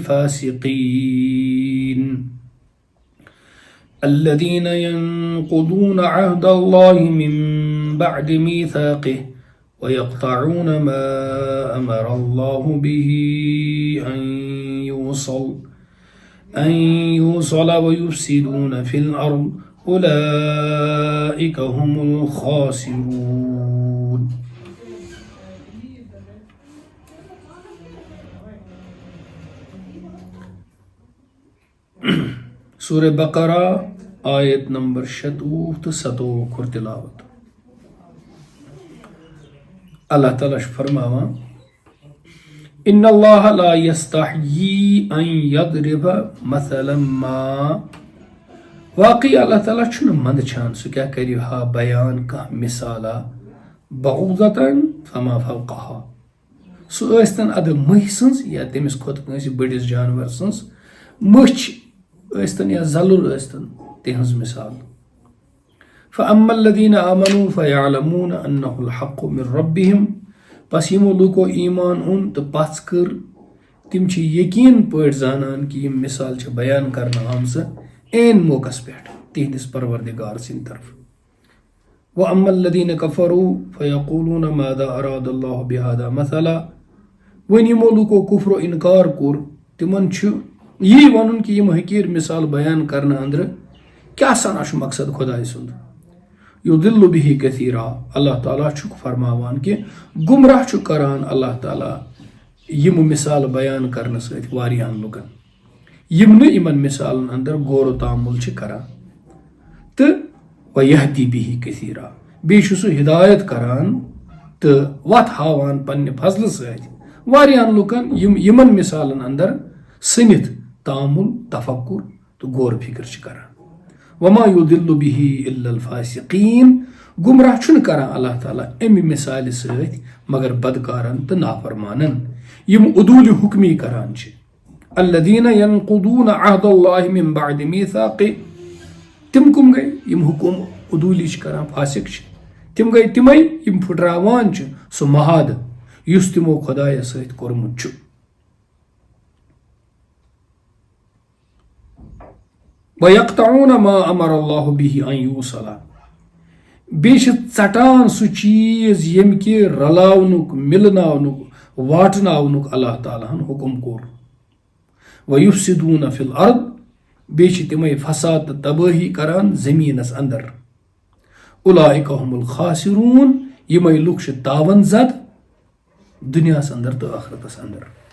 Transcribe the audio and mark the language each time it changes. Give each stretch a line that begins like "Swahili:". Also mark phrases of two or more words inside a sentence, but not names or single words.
Arabic: الفاسقين الذين ينقضون عهد الله من بعد ميثاقه ويقطعون ما أمر الله به أن يوصل ويفسدون في الأرض أولئك هم الخاسرون.
Kashmiri: سورة بقرة آيت نمبر 27 تو 27 تلاوت. اللہ تعالیٰ چھُ فرماوان
Arabic: إن الله لا يستحيي أن يضرب مثلا ما
Kashmiri: واقعی اللہ تعالیٰ چھُنہٕ منٛدچھان سُہ کیٛاہ کَرِ ہا بیان کانٛہہ مثالا
Arabic: بعوضة فما فوقها
Kashmiri: سُہ ٲسۍتن اَدٕ مٔہۍ سٕنٛز یا تٔمِس کھۄتہٕ کٲنٛسہِ بٔڑِس جانور سٕنٛز مٔچھ ٲسۍتن یا زَلُر ٲسۍتن تِہٕنٛز مثال
Arabic: فأما الذين آمنوا فيعلمون أنه الحق من ربهم
Kashmiri: پس یِمو لوٗکو ایٖمان اوٚن تہٕ پژھ کٔر تِم چھِ یقیٖن پٲٹھۍ زانان کہِ یِم مثال چھِ بیان کرنہٕ آمژٕ عین موقعس پٮ۪ٹھ تِہنٛدِس پروردگار سٕنٛدِ طرفہٕ
Arabic: وأما الذين كفروا فيقولون ماذا أراد الله بهذا مثلا
Kashmiri: وۄنۍ یِمو لوٗکو کُفرو اِنکار کوٚر تِمن چھُ یی وَنُن کہِ یِم حقیٖر مثال بیان کرنہٕ أنٛدرٕ کیٛاہ سنا چھُ مقصد خۄداے سُنٛد
Arabic: یُضِلُّ بِہِ کثیٖرا
Kashmiri: اللہ تعالیٰ چھُکھ فرماوان کہِ گُمراہ چھُ کران اللہ تعالیٰ یِمہٕ مثال بیان کرنہٕ سۭتۍ واریاہن لُکن یِم نہٕ یِمن مثالن اندر غور و تعامُل چھِ کران تہٕ
Arabic: وَیَہدی بِہِ کثیٖرا
Kashmiri: بیٚیہِ چھُ سُہ ہدایت کران تہٕ وتھ ہاوان پننہِ فضلہٕ سۭتۍ واریاہن لُکن یِم یِمن مثالن اندر سٔنِتھ تعامُل تفکر تہٕ غور فکر چھِ کران
Arabic: وما يضل به إلا الفاسقين
Kashmiri: گُمراہ چھُنہٕ کران اللہ تعالیٰ اَمہِ مثالہِ سۭتۍ مگر بدکارن تہٕ نافرمانن یِم عدوٗلہِ حُکمی کران چھِ
Arabic: الذين ينقضون عهد الله من بعد ميثاقه
Kashmiri: تِم کٕم گٔے یِم حُکُم عدوٗلی چھِ کران فاسق چھِ تِم گٔے تِمے یِم پھٕٹراوان چھِ سُہ مہادٕ یُس تِمو خۄدایس سۭتۍ کوٚرمُت چھُ
Arabic: وَيَقْطَعُونَ مَا أَمَرَ اللَّهُ بِهِ أَن يُوصَلَ
Kashmiri: بیٚیہِ چھِ ژٹان سُہ چیٖز ییٚمہِ کہِ رلاونُک مِلناونُک واٹناونُک اللہ تعالیٰ ہن حُکُم کوٚر
Arabic: وَيُفْسِدُونَ فِي الْأَرْضِ
Kashmiri: بیٚیہِ چھِ تِمے فساد تہٕ تبٲہی کران زٔمیٖنس اندر
Arabic: اُولئِکَ هُمُ الْخَاسِرُونَ
Kashmiri: یِمے لُکھ چھِ تاوان زد دُنیاہس اندر تہٕ ٲخرتس اندر